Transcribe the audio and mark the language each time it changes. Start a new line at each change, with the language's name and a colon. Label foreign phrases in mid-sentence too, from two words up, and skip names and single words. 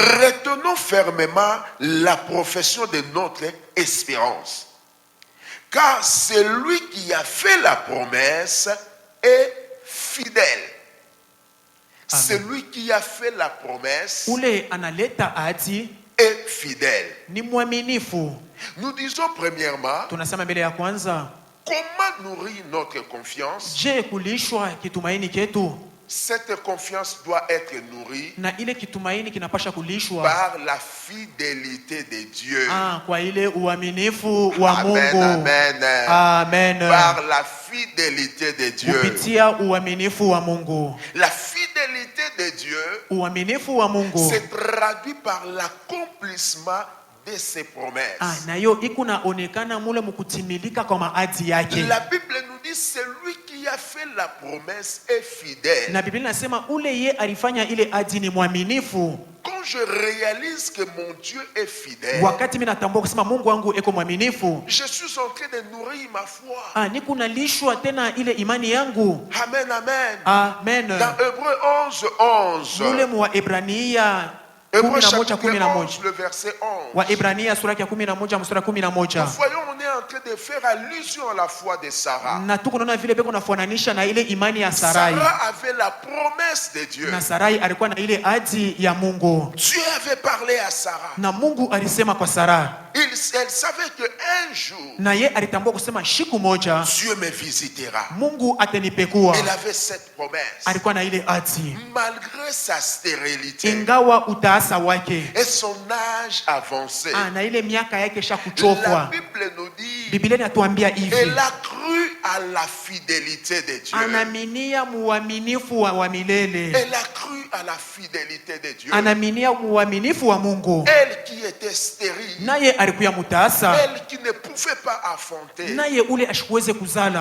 French: Retenons fermement la profession de notre espérance. Car celui qui a fait la promesse est fidèle. Celui qui a fait la promesse
Swahili: ule analeta ahadi
French: est fidèle.
Swahili: ni mwaminifu.
French: Nous disons premièrement,
Swahili: Tunasema mbele ya kwanza,
French: comment nourrir notre confiance?
Swahili: je kulishwa kitumaini ketu?
French: Cette confiance doit être nourrie
Swahili: Na ile kitumaini kinapasha kulishwa
French: par la fidélité de Dieu.
Swahili: kwa ile uaminifu wa Amen, Mungu. amen. Amen.
French: Par la fidélité de Dieu.
Swahili: Kupitia uaminifu wa Mungu.
French: La fidélité de Dieu
Swahili: Uaminifu wa Mungu
French: se traduit par l'accomplissement de ses promesses.
Swahili: nayo ikunaonekana mule mukutimilika kwa maadi yake.
French: La Bible nous dit celui qui a fait la promesse est fidèle.
Swahili: Na Biblia inasema ule ye alifanya ile adi ni mwaminifu.
French: Quand je réalise que mon Dieu est fidèle,
Swahili: Wakati mimi natambua kusema Mungu wangu eko mwaminifu,
French: je suis en train de nourrir ma foi.
Swahili: niko nalishwa tena ile imani yangu. Amen, amen. Amen.
French: Dans Hébreux 11,
Swahili: Mule 11. mwa Ebrania
French: Hébreux 11 chapitre 11, 11. le verset 11.
Swahili: Wa Ebrania sura ya 11 mstari 11.
French: Nous voyons, on est en train de faire allusion à la foi de Sarah.
Swahili: Na tuko naona vile beko nafananisha na ile imani ya Sarai.
French: Sarah avait la promesse de Dieu.
Swahili: Na Sarai alikuwa na ile adi ya Mungu.
French: Dieu avait parlé à Sarah.
Swahili: Na Mungu alisema kwa Sara.
French: Elle savait qu'un jour,
Swahili: Na ye alitambua kusema siku moja
French: Dieu me visitera.
Swahili: Mungu atanipekua.
French: Elle avait cette promesse.
Swahili: Alikuwa na ile adi.
French: Malgré sa stérilité
Swahili: Ingawa utaasa wake.
French: et son âge avancé,
Swahili: Na ile miaka yake sha
French: la
Swahili: kuchokwa.
French: Bible nous dit,
Swahili: Biblia inatuambia hivi.
French: elle a cru à la fidélité de Dieu.
Swahili: Anaminia muaminifu wa milele.
French: Elle a cru à la fidélité de Dieu.
Swahili: Anaminia muaminifu wa Mungu.
French: Elle qui était stérile,
Swahili: Naye alikuya mutaasa.
French: elle qui ne pouvait pas affronter,
Swahili: Naye ule ashikuweze kuzala.